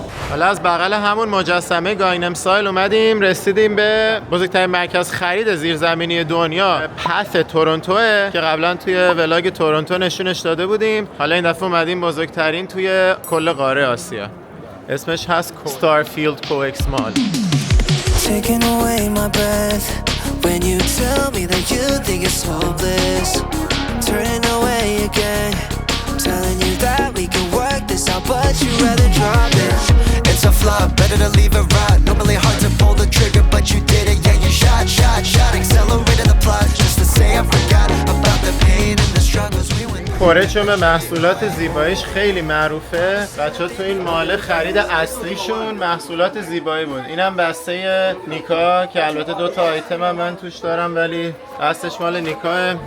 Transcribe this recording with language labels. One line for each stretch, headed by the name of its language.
Persian: حالا از بغل همون مجسمه گانگنام استایل اومدیم رسیدیم به بزرگترین مرکز خرید زیرزمینی دنیا، پث تورنتوه که قبلا توی ولاگ تورنتو نشونش داده بودیم. حالا این دفعه اومدیم بزرگترین توی کل قاره آسیا. اسمش هست ستارفیلد کوکس مال.
English: Taking away my breath when you tell me that you think it's hopeless. Turning away again, telling you that we can work this out, but you'd rather drop it. It's a flop, better to leave it right. Normally hard to pull the trigger, but you did it, yeah, you shot, accelerated the plot just to say I forgot about the pain and the struggles we went through.
Persian: کره چون به محصولات زیباییش خیلی معروفه. بچه‌ها تو این مال خرید اصلیشون محصولات زیبایی بود. اینم بسته نیکا که البته 2 تا آیتم هم من توش دارم ولی اصلش مال نیکاه.